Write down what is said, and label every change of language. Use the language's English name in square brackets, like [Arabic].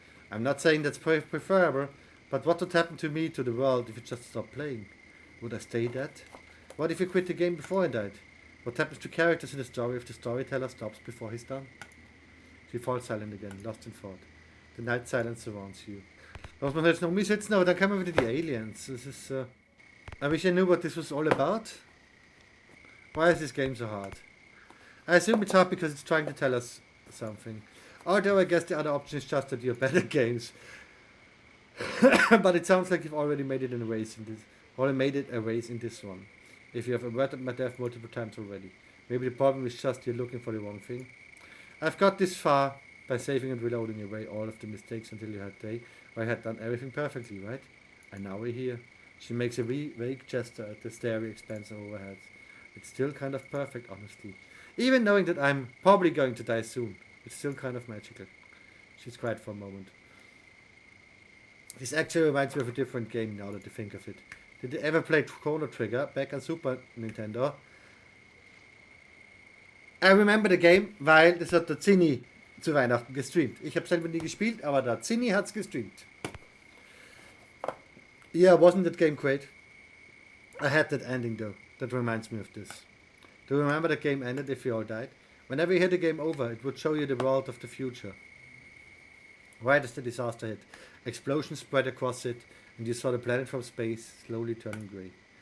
[English] I'm not saying that's preferable, but what would happen to me, to the world, if you just stopped playing? Would I stay dead? What if you quit the game before I died? What happens to characters in the story if the storyteller stops before he's done? She falls silent again, lost in thought. The night silence surrounds you. [German] Muss man jetzt noch umsetzen, aber dann kommen wieder die Aliens. Das ist, [English] I wish I knew what this was all about. Why is this game so hard? I assume it's hard because it's trying to tell us something. Although I guess the other option is just that you're better at games. But it sounds like you've already made it a race in this one. If you have averted my death multiple times already. Maybe the problem is just you're looking for the wrong thing. I've got this far by saving and reloading away all of the mistakes until you had a day where I had done everything perfectly, right? And now we're here. She makes a vague gesture at the starry expanse of our heads. It's still kind of perfect, honestly. Even knowing that I'm probably going to die soon, it's still kind of magical. She's quiet for a moment. This actually reminds me of a different game now that I think of it. Did you ever play Chrono Trigger back on Super Nintendo? I remember the game, [German] weil das hat der Zinni zu Weihnachten gestreamt. Ich habe selber nie gespielt, aber der Zinni hat's gestreamt. [English] Yeah, wasn't that game great? I had that ending though. That reminds me of this. Do you remember the game ended if you all died? Whenever you hit the game over, it would show you the world of the future. Right as the disaster hit, explosions spread across it, and you saw the planet from space slowly turning grey.